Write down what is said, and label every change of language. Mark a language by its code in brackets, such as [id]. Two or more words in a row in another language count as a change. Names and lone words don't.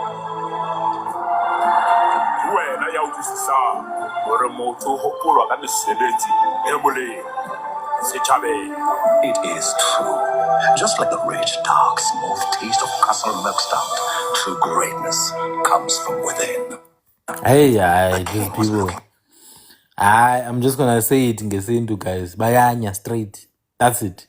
[st] Wena ya utlwisisang hore motho o hopolwa ka mesebetsi e molemo setjhabeng. [en] It is true. Just like the rich, dark, smooth taste of castle milk stout, true greatness comes from within. Hey, The these king was people. looking. I'm just gonna say it in Gesintu, guys. Bayanya straight. That's it.